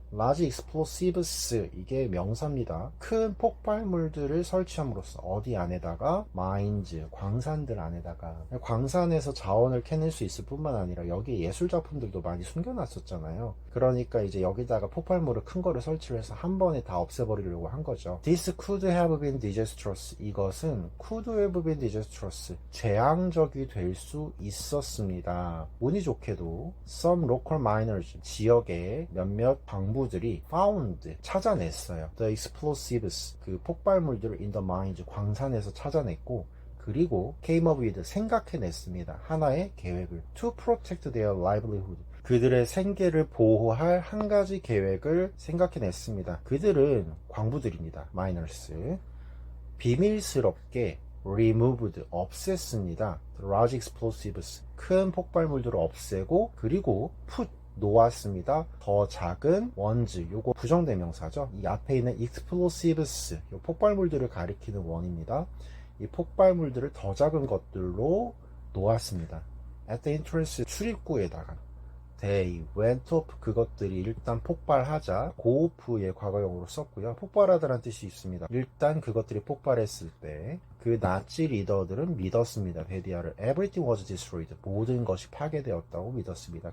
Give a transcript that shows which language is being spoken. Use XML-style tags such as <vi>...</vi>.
<ko>large explosives 이게 명사입니다. 큰 폭발물들을 설치함으로써 어디 안에다가 mines 광산들 안에다가 광산에서 자원을 캐낼 수 있을 뿐만 아니라 여기 예술 작품들도 많이 숨겨놨었잖아요. 그러니까 이제 여기다가 폭발물을 큰 거를 설치를 해서 한 번에 다 없애버리려고 한 거죠.</ko> <en>This could have been disastrous 이것은 could have been disastrous 재앙적이 될 수 있었습니다.</en> <ko>운이 좋게도 some local miners 지역의 몇몇 광부들이 found 찾아냈어요. The explosives 그 폭발물들을 in the mines 광산에서 찾아냈고 그리고 came up with 생각해냈습니다. 하나의 계획을 to protect their livelihood 그들의 생계를 보호할 한 가지 계획을 생각해냈습니다. 그들은 광부들입니다. miners 비밀스럽게 removed 없앴습니다. large explosives 큰 폭발물들을 없애고 그리고 put 놓았습니다. 더 작은 ones 요거 부정대명사죠. 이 앞에 있는 explosives 요 폭발물들을 가리키는 원입니다. 이 폭발물들을 더 작은 것들로 놓았습니다. at the entrance 출입구에다가 they went off 그것들이 일단 폭발하자 go off의 과거형으로 썼고요. 폭발하다라는 뜻이 있습니다. 일단 그것들이 폭발했을 때 그 나치 리더들은 믿었습니다. 베디아를 everything was destroyed 모든 것이 파괴되었다고 믿었습니다.</ko>